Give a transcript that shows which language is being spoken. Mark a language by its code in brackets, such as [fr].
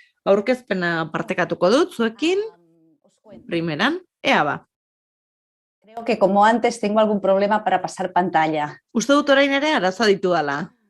[eu] Aurkezpena partekatuko dut zuekin, primeran, ea ba. [es] Creo que como antes tengo algún problema para pasar pantalla. [eu] Uste dut orain ere arazoa ditu dela.